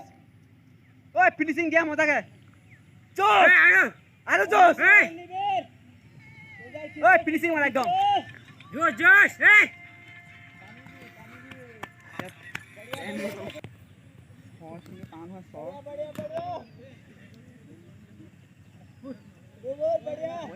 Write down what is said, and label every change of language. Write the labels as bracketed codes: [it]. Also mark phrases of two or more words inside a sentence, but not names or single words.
[en] Oi, finishing game [hi] होता है। Jos! आलो Jos! Oi, finishing वाला एकदम। Jos, Jos! Hey! बढ़िया।